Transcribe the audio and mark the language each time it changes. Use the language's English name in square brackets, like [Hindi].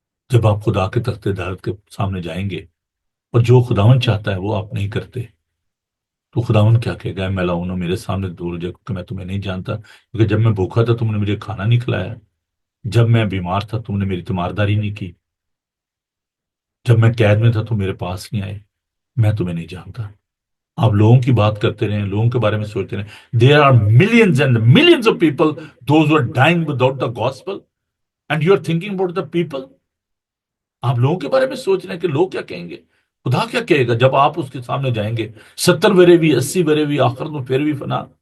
[Urdu] جب آپ خدا کے تخت عدالت کے سامنے جائیں گے اور جو خداون چاہتا ہے وہ آپ نہیں کرتے، تو خداون کیا کہے گا؟ میں لاؤں میرے سامنے دور جائے کیونکہ میں تمہیں نہیں جانتا، کیونکہ جب میں بھوکا تھا تم نے مجھے کھانا نہیں کھلایا، جب میں بیمار تھا تم نے میری تیمارداری نہیں کی، جب میں قید میں تھا تم میرے پاس نہیں آئے. میں تمہیں نہیں جانتا. آپ لوگوں کی بات کرتے رہیں، لوگوں کے بارے میں سوچتے رہیں. [English] There are millions and millions of people those who are dying without the gospel and you are thinking about the people. [Urdu] آپ لوگوں کے بارے میں سوچ رہے ہیں کہ لوگ کیا کہیں گے. خدا کیا کہے گا جب آپ اس کے سامنے جائیں گے؟ 70 بھی 80 بھی آخر میں پھر بھی فنا.